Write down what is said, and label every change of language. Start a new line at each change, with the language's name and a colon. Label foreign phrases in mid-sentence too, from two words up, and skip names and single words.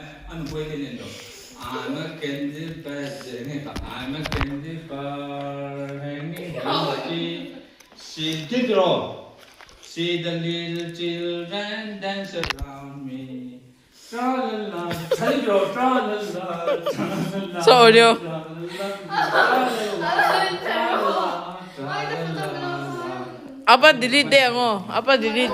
Filipino: Ano pwede nito?
English: I'm a candy bar. I'm a candy bar. Hanging empty. See the girl. See the little children dance around me. Tra la la. Hello, tra la la. Tra la la. So audio. Tra la la. Tra la la. Tra la la.
Indonesian: Apa delete deh mo? Apa delete?